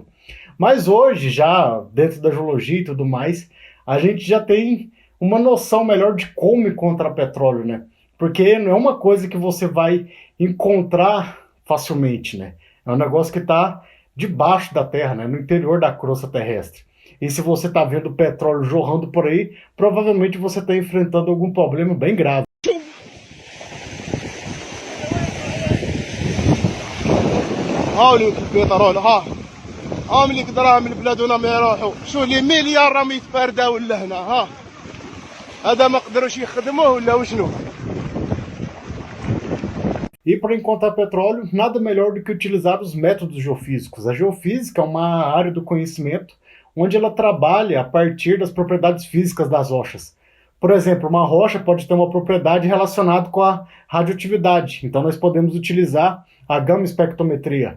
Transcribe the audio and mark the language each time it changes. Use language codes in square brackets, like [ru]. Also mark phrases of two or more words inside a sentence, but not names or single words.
[pt] Mas hoje, já dentro da geologia e tudo mais, a gente já tem uma noção melhor de como encontrar petróleo, né? Porque não é uma coisa que você vai encontrar facilmente, né? É um negócio que está debaixo da terra, né? No interior da crosta terrestre. E se você está vendo petróleo jorrando por aí, provavelmente você está enfrentando algum problema bem grave. [ar] هاوليك البترول ها عاملك دراهم البلاد ونا ما يروحوا شو لي مليار راهم يتفردوا ولا هنا ها هذا ما قدروش يخدموه ولا وشنو. [pt] E para encontrar petróleo, nada melhor do que utilizar os métodos geofísicos. A geofísica é uma área do conhecimento onde ela trabalha a partir das propriedades físicas das rochas. Por exemplo, uma rocha pode ter uma propriedade relacionada com a radioatividade, então nós podemos utilizar a gama espectrometria.